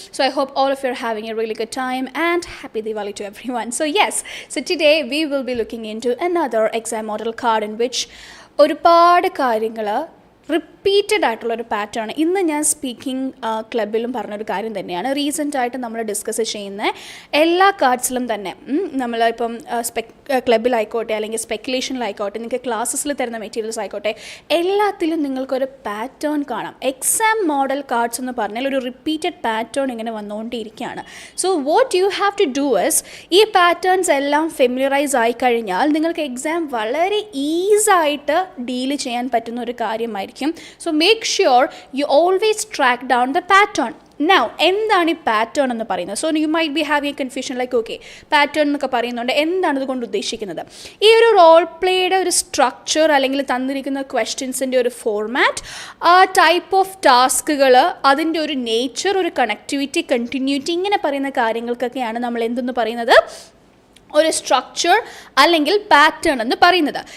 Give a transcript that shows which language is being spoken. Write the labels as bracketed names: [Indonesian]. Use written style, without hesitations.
[English] So I hope all of you are having a really good time and happy Diwali to everyone. So yes, so today we will be looking into another exam model card in which [Malayalam] ഒരുപാട് കാര്യങ്ങൾ repeated ആയിട്ടുള്ളൊരു pattern ഇന്ന് ഞാൻ speaking ക്ലബിലും പറഞ്ഞൊരു കാര്യം തന്നെയാണ്. റീസെൻ്റായിട്ട് നമ്മൾ discuss ചെയ്യുന്ന എല്ലാ കാർഡ്സിലും തന്നെ നമ്മളിപ്പം ക്ലബിലായിക്കോട്ടെ അല്ലെങ്കിൽ സ്പെക്കുലേഷനിലായിക്കോട്ടെ, നിങ്ങൾക്ക് ക്ലാസ്സസിൽ തരുന്ന മെറ്റീരിയൽസ് ആയിക്കോട്ടെ, എല്ലാത്തിലും നിങ്ങൾക്കൊരു പാറ്റേൺ കാണാം. എക്സാം മോഡൽ കാർഡ്സ് എന്ന് പറഞ്ഞാൽ ഒരു റിപ്പീറ്റഡ് പാറ്റേൺ ഇങ്ങനെ വന്നുകൊണ്ടിരിക്കുകയാണ്. [English] so what you have to do is, [Malayalam] ഈ പാറ്റേൺസ് എല്ലാം ഫെമിലിയറൈസ് ആയിക്കഴിഞ്ഞാൽ നിങ്ങൾക്ക് എക്സാം വളരെ ഈസായിട്ട് ഡീൽ ചെയ്യാൻ പറ്റുന്ന ഒരു കാര്യമായിരിക്കും. [English] So make sure you always track down the pattern. [Malayalam] Now, എന്താണ് ഈ പാറ്റേൺ എന്ന് പറയുന്നത്? [English] so you might be having a confusion like okay [Malayalam] pattern എന്നൊക്കെ പറയുന്നുണ്ട്, എന്താണ് ഇതുകൊണ്ട് ഉദ്ദേശിക്കുന്നത്? ഈ ഒരു റോൾ പ്ലേയുടെ ഒരു സ്ട്രക്ചർ അല്ലെങ്കിൽ തന്നിരിക്കുന്ന ക്വസ്റ്റ്യൻസിൻ്റെ ഒരു ഫോർമാറ്റ്, ടൈപ്പ് ഓഫ് ടാസ്കുകൾ, അതിൻ്റെ ഒരു നേച്ചർ, ഒരു കണക്ടിവിറ്റി, കണ്ടിന്യൂറ്റി, ഇങ്ങനെ പറയുന്ന കാര്യങ്ങൾക്കൊക്കെയാണ് നമ്മൾ എന്തെന്ന് പറയുന്നത്, ഒരു സ്ട്രക്ചർ അല്ലെങ്കിൽ പാറ്റേൺ എന്ന് പറയുന്നത്.